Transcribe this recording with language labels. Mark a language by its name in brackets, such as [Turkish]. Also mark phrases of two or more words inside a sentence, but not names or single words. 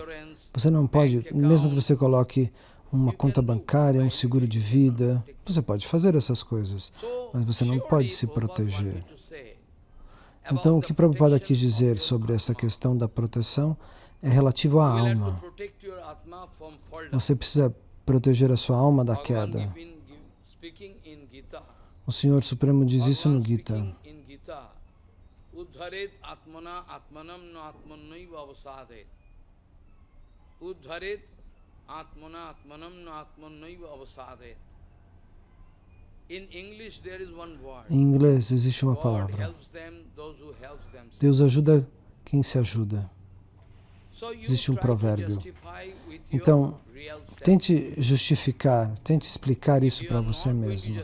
[Portuguese] Você não pode, mesmo que você coloque uma conta bancária, um seguro de vida, você pode fazer essas coisas, mas você não pode se proteger. Então o que Prabhupada quis dizer sobre essa questão da proteção é relativo à alma. Você precisa proteger a sua alma da queda. O Senhor Supremo diz isso no Gita. [Sanskrit] उद्धरेत् आत्मना आत्मानम् न आत्मन्नैव अवसादेत्. उद्धरेत् आत्मना आत्मानम् न आत्मन्नैव अवसादेत्. [Portuguese] Em inglês existe uma palavra. Deus ajuda quem se ajuda. Existe um provérbio. Então, tente justificar, tente explicar isso para você mesmo.